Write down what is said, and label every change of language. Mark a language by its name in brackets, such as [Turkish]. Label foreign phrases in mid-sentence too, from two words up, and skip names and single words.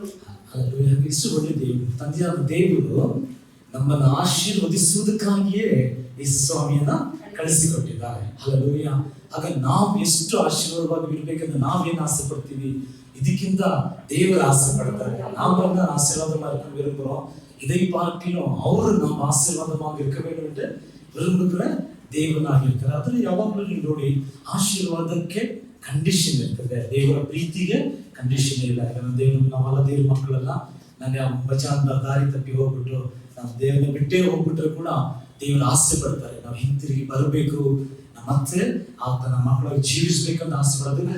[Kannada] ಎಷ್ಟು ಒಳ್ಳೆ ದೇವರು, ತಂದೆಯಾದ ದೇವರು ನಮ್ಮನ್ನು ಆಶೀರ್ವದಿಸುವುದಕ್ಕಾಗಿಯೇ ಯೇಸು ಸ್ವಾಮಿಯನ್ನ ಕಳಿಸಿಕೊಟ್ಟಿದ್ದಾರೆ. ಹಲ್ಲೆಲೂಯಾ. ಆಗ ನಾವು ಎಷ್ಟು ಆಶೀರ್ವಾದವಾಗಿ ಇರಬೇಕಂತ ನಾವೇನು ಆಸೆ ಪಡ್ತೀವಿ, ಇದಕ್ಕಿಂತ ದೇವರು ಆಸೆ ಪಡ್ತಾರೆ. ನಾವನ್ನ ಆಶೀರ್ವಾದ ಮಾಡ್ಕೊಂಡು [Tamil] விரும்புகிறோம். இதை பார்க்கிலும் [Kannada] ಅವರು ನಮ್ಮ ಆಶೀರ್ವಾದವಾಗಿ [Tamil] இருக்க வேண்டும் என்று விரும்புகிற [Kannada] ದೇವನಾಗಿರ್ತಾರೆ. ಅದರಲ್ಲಿ ಯಾವಾಗಲೂ ನೀವು ನೋಡಿ, ಆಶೀರ್ವಾದಕ್ಕೆ ಕಂಡೀಷನ್ ಇರ್ತದೆ, ದೇವರ ಪ್ರೀತಿಗೆ ಕಂಡೀಷನ್ ಇಲ್ಲ. ಯಾಕಂದ್ರೆ ದೇವರು, ನಾವೆಲ್ಲ ದೇವ್ರ ಮಕ್ಕಳೆಲ್ಲ, ನಾನು ಬಚಾಂತ ದಾರಿ ತಪ್ಪಿ ಹೋಗ್ಬಿಟ್ಟು ನಾವು ದೇವರನ್ನ ಬಿಟ್ಟೇ ಹೋಗ್ಬಿಟ್ರೆ ಕೂಡ ದೇವರು ಆಸೆ ಪಡ್ತಾರೆ ನಾವು ಹಿಂತಿರುಗಿ ಬರಬೇಕು, ಮತ್ತೆ ಆತನ ಮಕ್ಕಳಾಗಿ ಜೀವಿಸ್ಬೇಕಂತ ಆಸೆ ಪಡೋದು.